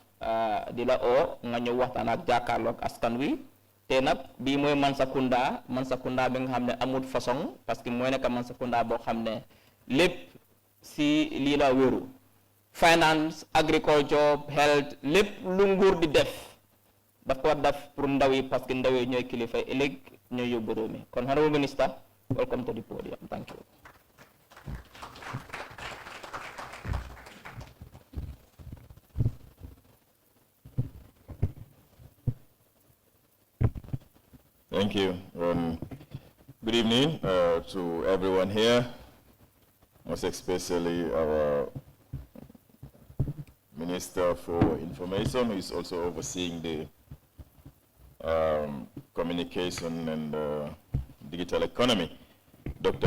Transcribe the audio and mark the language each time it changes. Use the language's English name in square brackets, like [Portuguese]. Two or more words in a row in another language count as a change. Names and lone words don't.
[Wolof] di la oo nga ñëw waxtaan ak jàkkaarloog askan wi te nag bii mooy Mansa Kunda bi nga xam ne amul façon [French] parce que [Wolof] mooy nekk Mansa Kunda boo xam ne lépp si lii la wéeru [English] finance agriculture health [Wolof] lépp lu nguur di def daf ko def pour ndaw yi [French] parce que [Wolof] ndaw yi ñooy kilifa ëllëg ñooy yóbbu réew mi kon [English] honorable minister welcome to the podium. Thank you. Thank you. Good evening to everyone here, most especially our Minister for Information, who is also overseeing the communication and digital economy, Dr.